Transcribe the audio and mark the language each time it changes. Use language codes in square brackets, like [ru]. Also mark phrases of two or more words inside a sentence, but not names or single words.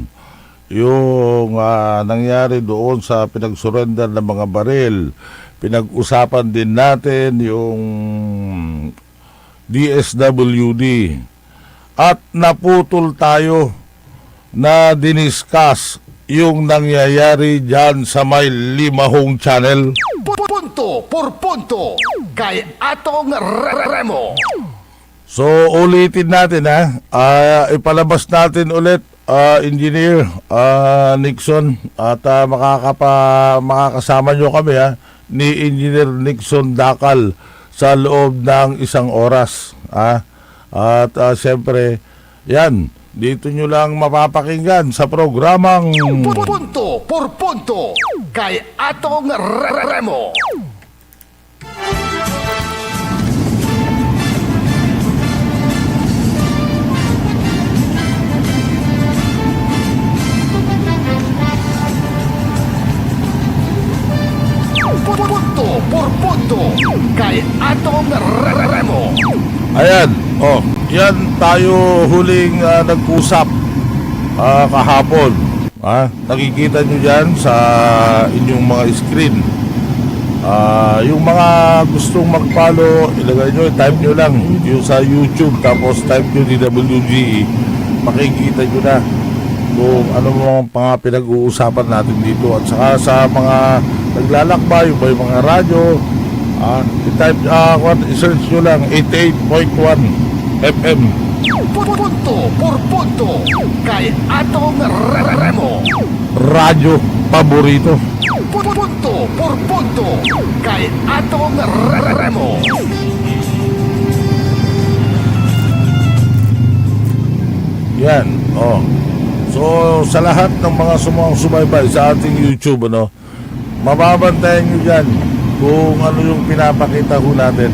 [tl] Yung nangyari doon sa pinagsurrender ng mga baril. Pinag-usapan din natin yung DSWD. At naputol tayo na diniscuss yung nangyayari dyan sa may Limahong Channel. Punto por punto kay atong Remo. So ulitin natin ipalabas natin ulit Engineer Nixon at makakasama nyo kami ni Engineer Nixon Dakal sa loob ng 1 oras. At siyempre yan, dito nyo lang mapapakinggan sa programang Punto por punto kay atong Remo. Punto por punto kay atong Remo. Ayan, yan tayo huling nag-usap kahapon. Nakikita nyo dyan sa inyong mga screen. Yung mga gustong mag-follow, ilagay nyo, type nyo lang yung sa YouTube, tapos type nyo DWGE. Makikita nyo na kung ano mga pinag-uusapan natin dito. At saka sa mga naglalakbay, yung mga radyo, i-type, i-search nyo lang 88.1 FM. Punto por punto kay atong Remo. Radyo paborito. Punto por punto kay atong Remo. Yan, So, sa lahat ng mga sumaybay sa ating YouTube, mababantayan nyo dyan kung ano yung pinapakita ho natin.